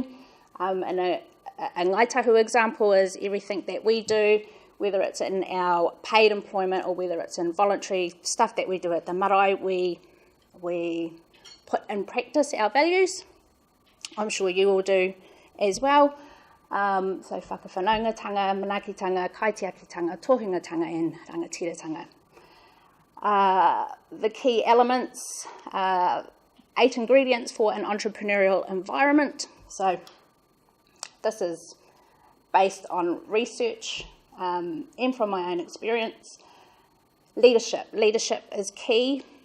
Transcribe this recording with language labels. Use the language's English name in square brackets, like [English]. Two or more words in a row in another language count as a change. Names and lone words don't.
[English] And a Ngāi Tahu example is everything that we do, whether it's in our paid employment or whether it's in voluntary stuff that we do at the marae, we put in practice our values. I'm sure you all do as well. [Māori] So whakawhanaungatanga, manakitanga, kaitiakitanga, tohungatanga and rangatiratanga. [English] The key elements, 8 ingredients for an entrepreneurial environment. So this is based on research and from my own experience. Leadership is key.